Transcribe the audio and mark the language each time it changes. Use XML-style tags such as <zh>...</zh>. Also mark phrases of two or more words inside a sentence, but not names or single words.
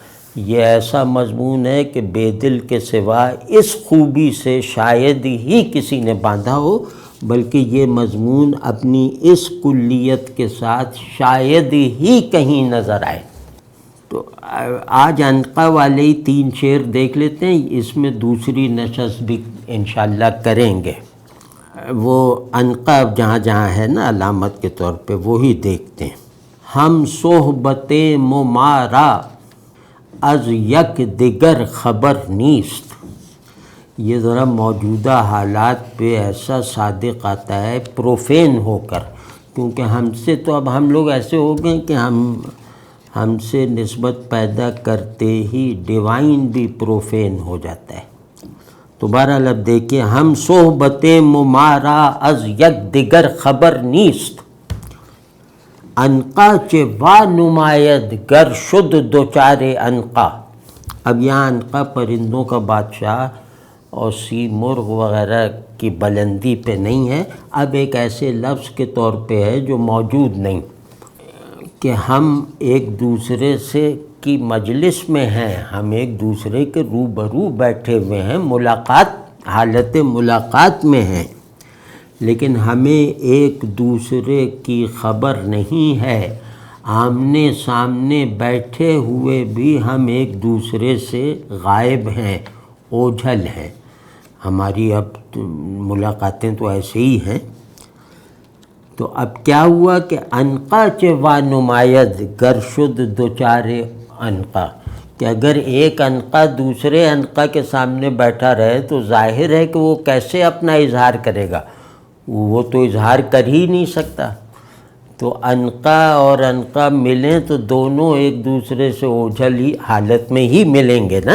<ur>یہ ایسا مضمون ہے کہ بے دل کے سوا اس خوبی سے شاید ہی کسی نے باندھا ہو، بلکہ یہ مضمون اپنی اس کلیت کے ساتھ شاید ہی کہیں نظر آئے. تو آج عنقا والے ہی 3 شعر دیکھ لیتے ہیں، اس میں دوسری نشست بھی انشاءاللہ کریں گے. وہ عنقا جہاں جہاں ہے نا علامت کے طور پہ وہی دیکھتے ہیں.</ur> <fa>ہم صحبت ممارا از یک دیگر خبر نیست.</fa> <ur>یہ ذرا موجودہ حالات پہ ایسا صادق آتا ہے پروفین ہو کر، کیونکہ ہم سے تو اب ہم لوگ ایسے ہو گئے کہ ہم سے نسبت پیدا کرتے ہی ڈیوائن بھی پروفین ہو جاتا ہے. تو بہرحال اب دیکھیں،</ur> <fa>ہم صحبت ممارا از یک دیگر خبر نیست. عنقا چے وا نماید گر شد دوچار عنقا.</fa> <ur>اب یہاں عنقا پرندوں کا بادشاہ اور سی مرغ وغیرہ کی بلندی پہ نہیں ہے، اب ایک ایسے لفظ کے طور پہ ہے جو موجود نہیں، کہ ہم ایک دوسرے سے کی مجلس میں ہیں، ہم ایک دوسرے کے روبرو بیٹھے ہوئے ہیں، حالت ملاقات میں ہیں، لیکن ہمیں ایک دوسرے کی خبر نہیں ہے. آمنے سامنے بیٹھے ہوئے بھی ہم ایک دوسرے سے غائب ہیں، اوجھل ہیں. ہماری اب ملاقاتیں تو ایسے ہی ہیں. تو اب کیا ہوا کہ</ur> <fa>عنقا چے وا نماید گر شد دوچار عنقا،</fa> <ur>کہ اگر ایک عنقا دوسرے عنقا کے سامنے بیٹھا رہے تو ظاہر ہے کہ وہ کیسے اپنا اظہار کرے گا، وہ تو اظہار کر ہی نہیں سکتا. تو عنقا اور عنقا ملیں تو دونوں ایک دوسرے سے اوجھل ہی حالت میں ہی ملیں گے نا.</ur>